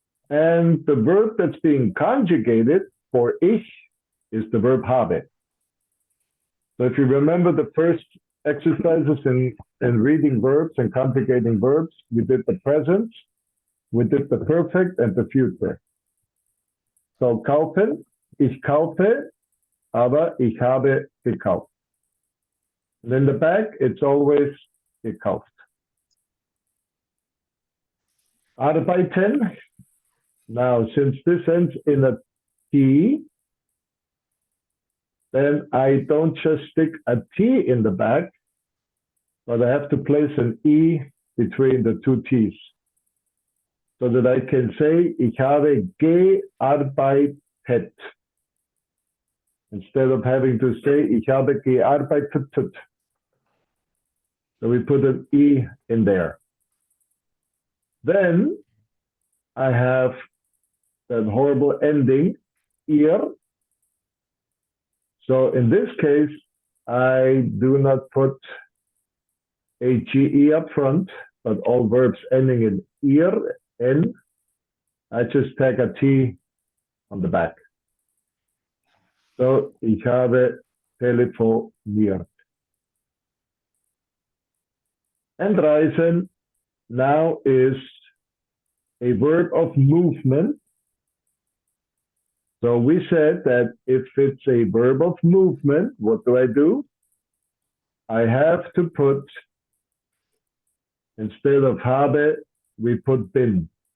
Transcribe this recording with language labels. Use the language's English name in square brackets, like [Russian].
[English] And the verb that's being conjugated for ich is the verb habe. So if you remember the first exercises in reading verbs and conjugating verbs, we did the present, we did the perfect and the future. [German] So kaufen, ich kaufe, aber ich habe gekauft. [English] And in the back, it's always gekauft. Arbeiten. Now, since this ends in a T, then I don't just stick a T in the back, but I have to place an E between the two T's so that I can say, [German] ich habe gearbeitet. [English] Instead of having to say, [German] ich habe gearbeitet. [English] So we put an E in there. Then I have that horrible ending, ihr. So in this case, I do not put a GE up front, but all verbs ending in ihr, N, I just tag a T on the back. [German] So, ich habe telefoniert. [English] And reisen now is a verb of movement. So we said that if it's a verb of movement, what do? I have to put, instead of habe, we put bin.